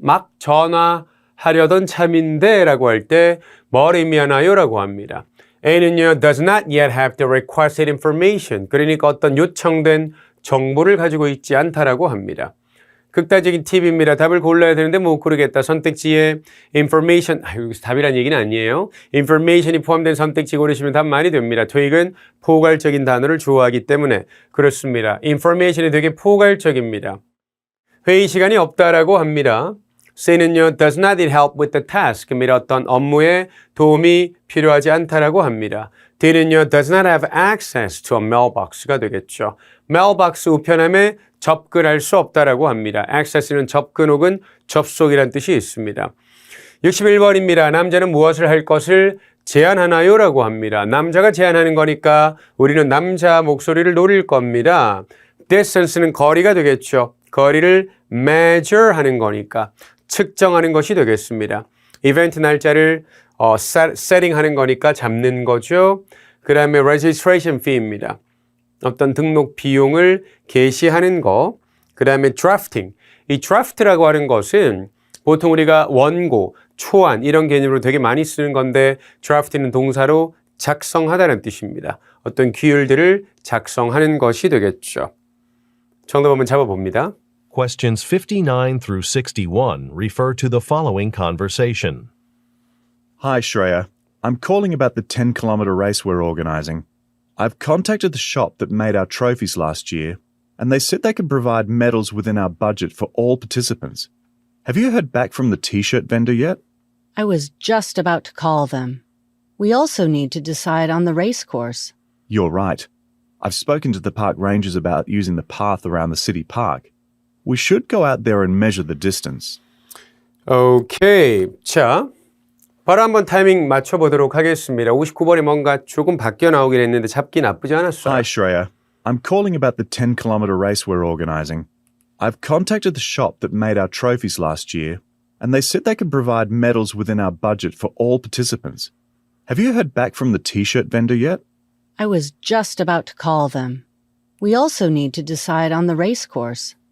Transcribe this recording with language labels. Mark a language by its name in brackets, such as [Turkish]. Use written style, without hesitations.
[Korean] 막 전화하려던 참인데 라고 할 때 뭘 의미하나요? 라고 합니다. A는요, [English] does not yet have the requested information. [Korean] 그러니까 어떤 요청된 정보를 가지고 있지 않다라고 합니다. 극단적인 팁입니다. 답을 골라야 되는데 못 고르겠다. 선택지에 information, 여기서 답이란 얘기는 아니에요. information이 포함된 선택지 고르시면 답 많이 됩니다. 토익은 포괄적인 단어를 좋아하기 때문에 그렇습니다. information이 되게 포괄적입니다. 회의 시간이 없다라고 합니다. C는요, [English] does not need help with the task. [Korean] 및 어떤 업무에 도움이 필요하지 않다라고 합니다. D는요, [English] does not have access to a mailbox가 [Korean] 되겠죠. mailbox 우편함에 접근할 수 없다라고 합니다. access는 접근 혹은 접속이란 뜻이 있습니다. 61번입니다. 남자는 무엇을 할 것을 제안하나요? 라고 합니다. 남자가 제안하는 거니까 우리는 남자 목소리를 노릴 겁니다. distance는 거리가 되겠죠. 거리를 measure 하는 거니까 측정하는 것이 되겠습니다. 이벤트 날짜를 세팅하는 거니까 잡는 거죠. 그 다음에 registration fee입니다. 어떤 등록 비용을 게시하는 거. 그 다음에 drafting. 이 draft라고 하는 것은 보통 우리가 원고, 초안 이런 개념으로 되게 많이 쓰는 건데 draft는 동사로 작성하다는 뜻입니다. 어떤 규율들을 작성하는 것이 되겠죠. 정답 한번 잡아봅니다. [English] Questions 59 through 61 refer to the following conversation. Hi, Shreya. I'm calling about the 10-kilometre race we're organising. I've contacted the shop that made our trophies last year, and they said they could provide medals within our budget for all participants. Have you heard back from the T-shirt vendor yet? I was just about to call them. We also need to decide on the race course. You're right. I've spoken to the park rangers about using the path around the city park. We should go out there and measure the distance. [Korean] 오케이. 자, 바로 한번 타이밍 맞춰보도록 하겠습니다. 59번이 뭔가 조금 바뀌어 나오긴 했는데 잡기 나쁘지 않았어요. [English] Hi, Shreya. I'm calling about the 10-kilometre race we're organising. I've contacted the shop that made our trophies last year, and they said they could provide medals within our budget for all participants. Have you heard back from the T-shirt vendor yet? I was just about to call them. We also need to decide on the race course.